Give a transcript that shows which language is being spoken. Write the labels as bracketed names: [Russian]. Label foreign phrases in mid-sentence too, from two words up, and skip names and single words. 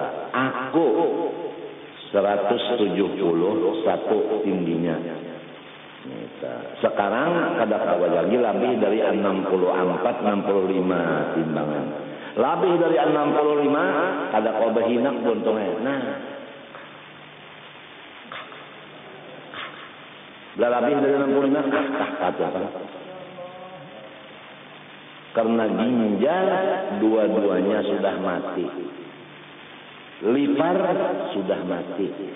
[Indonesian] Aku 171 tingginya. [Banjar] Sekarang kada kawa lagi lebih dari 64-65 timbangan. Lebih dari 65 kada kawa bahinak buntungnya. [Indonesian] Nah, lebih dari 65 kata apa? Karena ginjal dua-duanya sudah mati. Lipar sudah mati.